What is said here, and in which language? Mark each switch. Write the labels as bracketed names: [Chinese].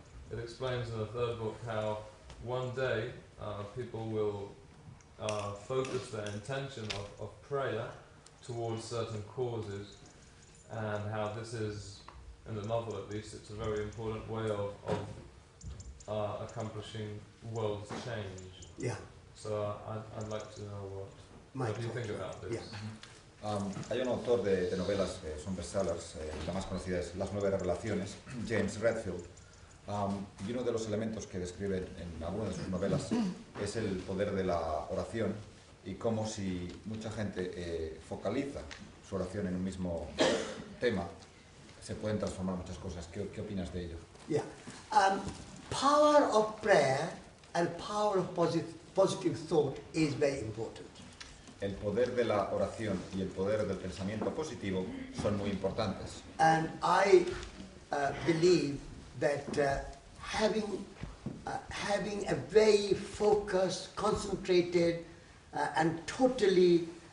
[English] It explains in the third book how one day people will focus their intention of prayer towards certain causes, and how this is, in the novel at least, it's a very important way of accomplishing world change. Yeah. So I'd like to know what do you think about this? Yeah. [Spanish] Hay un autor de novelas que son bestsellers, la más conocida es Las 9 Revelaciones, James Redfield, y uno de los elementos que describe en algunas de sus novelas es el poder de la oración y cómo si mucha gente focaliza su oración en un mismo tema, se pueden transformar muchas cosas. ¿Qué opinas de ello? [English] Yeah. Power of prayer and power of positive thought is very important. [Spanish] El poder de la oración y el poder del pensamiento positivo son muy importantes. [English] And I believe that having a very focused, concentrated, and totally